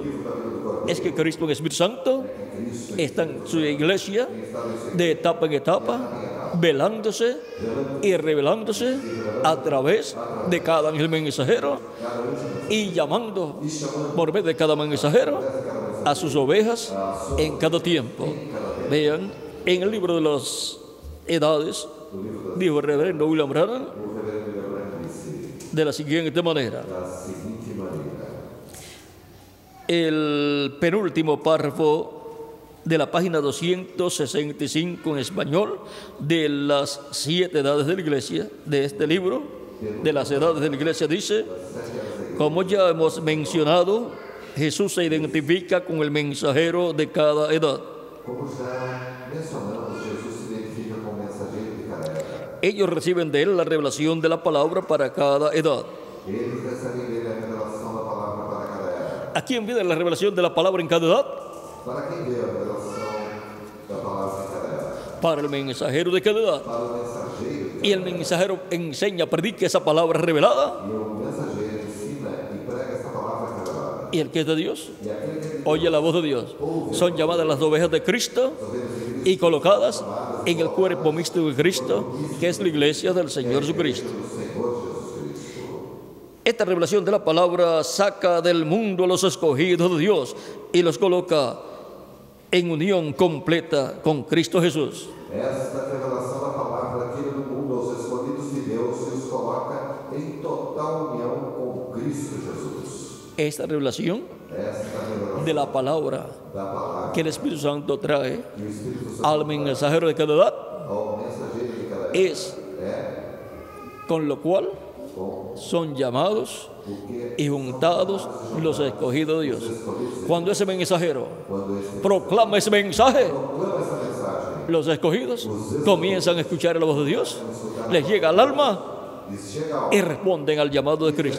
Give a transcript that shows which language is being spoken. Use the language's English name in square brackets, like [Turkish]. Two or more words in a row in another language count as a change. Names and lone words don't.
[Spanish] Es que Cristo en Espíritu Santo está en su iglesia de etapa en etapa, velándose y revelándose a través de cada ángel mensajero y llamando por medio de cada mensajero a sus ovejas en cada tiempo. Vean, en el libro de las edades, dijo el reverendo William Branham de la siguiente manera. [Portuguese] Da seguinte maneira. [Spanish] El penúltimo párrafo de la página 265 en español de las 7 edades de la iglesia, de este libro, de las edades de la iglesia, dice: como ya hemos mencionado, Jesús se identifica con el mensajero de cada edad. [Portuguese] Como já mencionamos, Jesus se identifica com o mensageiro de cada era. [Spanish] Ellos reciben de él la revelación de la palabra para cada edad. [Portuguese] Eles recebem dele a revelação da palavra para cada era. [Spanish] ¿A quién viene la revelación de la palabra en cada edad? [Portuguese] Para quem deu a revelação da palavra em cada era? [Spanish] Para el mensajero de cada edad. [Portuguese] Para o mensageiro. [Spanish] Y el mensajero enseña, predica esa palabra revelada. [Portuguese] E o mensageiro ensina e prega essa palavra revelada. [Spanish] Y el que es de Dios [Portuguese] E aquele que [Spanish] oye la voz de Dios. Son llamadas las ovejas de Cristo y colocadas en el cuerpo mixto de Cristo, que es la iglesia del Señor Jesucristo. Esta revelación de la palabra saca del mundo a los escogidos de Dios y los coloca en unión completa con Cristo Jesús. [Portuguese] esta revelação da palavra tira do mundo aos escolhidos de Deus e os coloca em total união com Cristo Jesus. [Spanish] Esta revelación [Portuguese] Esta revelação [Spanish] de la palabra [Portuguese] da palavra [Spanish] que el Espíritu Santo trae [Portuguese] que o Espírito Santo [Spanish] al mensajero de cada edad [Portuguese] ao mensageiro de cada era [Spanish] es con lo cual son llamados y juntados los escogidos de Dios. Cuando ese mensajero proclama ese mensaje, los escogidos comienzan a escuchar la voz de Dios, les llega al alma y responden al llamado de Cristo.